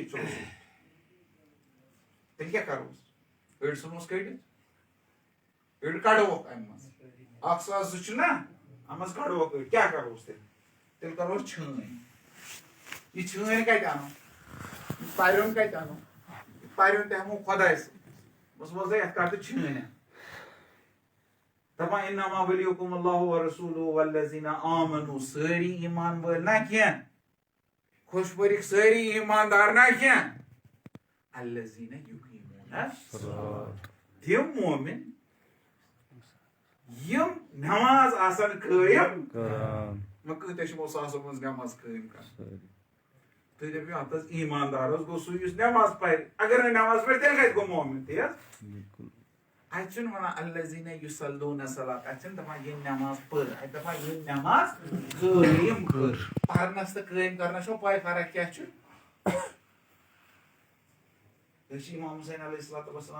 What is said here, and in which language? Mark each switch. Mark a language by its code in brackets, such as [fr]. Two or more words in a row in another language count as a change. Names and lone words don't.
[ks] ییٚتہِ چھُ رسول تیٚلہِ کیٛاہ کرو أسۍ أڑۍ ژھٕنوس کٔڑِتھ أڑۍ کڑووکھ امہِ منٛز 1,000 چھُ نا اتھ منٛز کڑووکھ أڑۍ کیٛاہ کروس تیٚلہِ کروس چھٲنۍ یہِ چھٲنۍ کتہِ انو یہِ پرٛیُن کتہِ انو یہِ پرٛیُن تہِ ہٮ۪مو خۄداے سۭتۍ بس وۄزے یتھ کر تہٕ چھٲنۍ دپان [ar] انما ولیکم اللہ ورسولہ والذین آمنوا [ks] سٲری ایمان وٲلۍ نہ کینٛہہ خۄش پٲرِکۍ سٲری ایماندار نہ کینٛہہ [ar] الذین یقیمون الصلاۃ [ks] تِم مومن یم نماز آسان قائم کران کۭتیاہ چھِ یِمو ساسو منٛز نماز قٲیِم کران تُہۍ دٔپِو ہتھ حظ ایٖماندار حظ گوٚو سُہ یُس نماز پرِ اگر نہٕ نماز پرِ تیٚلہِ کتہِ گوٚو مومن تی حظ اتہِ چھُنہٕ ونان [ar] الذین یصلون الصلاۃ [ks] اتہِ چھِنہٕ دپان ییٚمۍ نماز پٔر اتہِ دپان ییٚمۍ نماز قٲیِم کٔر پرنس تہٕ قٲیِم کرنس چھو پاے فرق کیاہ چھُ أسۍ چھِ امام حُسین [ar] علیہ الصلوۃ والسلام